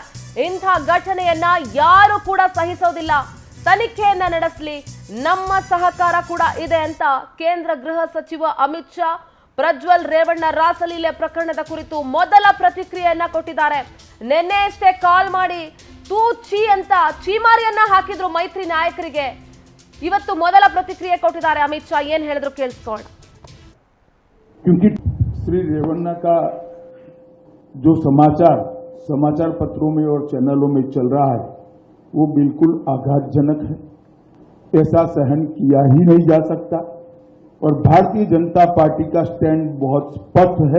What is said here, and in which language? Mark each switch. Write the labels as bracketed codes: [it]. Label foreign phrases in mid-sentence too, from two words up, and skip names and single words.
[kn] ಇಂಥ ಘಟನೆಯನ್ನ ಯಾರು ಕೂಡ ಸಹಿಸೋದಿಲ್ಲ, ತನಿಖೆಯನ್ನ ನಡೆಸಲಿ, ನಮ್ಮ ಸಹಕಾರ ಕೂಡ ಇದೆ ಅಂತ ಕೇಂದ್ರ ಗೃಹ ಸಚಿವ ಅಮಿತ್ ಶಾ ಪ್ರಜ್ವಲ್ ರೇವಣ್ಣ ರಾಸಲೀಲೆ ಪ್ರಕರಣದ ಕುರಿತು ಮೊದಲ ಪ್ರತಿಕ್ರಿಯೆಯನ್ನ ಕೊಟ್ಟಿದ್ದಾರೆ. ನಿನ್ನೆ ಅಷ್ಟೇ ಕಾಲ್ ಮಾಡಿ ತೂ ಚೀ ಅಂತ ಚೀಮಾರಿಯನ್ನ ಹಾಕಿದ್ರು ಮೈತ್ರಿ ನಾಯಕರಿಗೆ. ಇವತ್ತು ಮೊದಲ ಪ್ರತಿಕ್ರಿಯೆ ಕೊಟ್ಟಿದ್ದಾರೆ ಅಮಿತ್ ಶಾ. ಏನ್ ಹೇಳಿದ್ರು ಕೇಳಿಸ್ಕೊಳ್ಳೋಣ. [hi] क्योंकि श्री रेवन्ना का जो समाचार पत्रों में और चैनलों में चल रहा है वो बिल्कुल आघातजनक है। ऐसा सहन किया ही नहीं जा सकता और भारतीय जनता पार्टी का स्टैंड बहुत स्पष्ट है।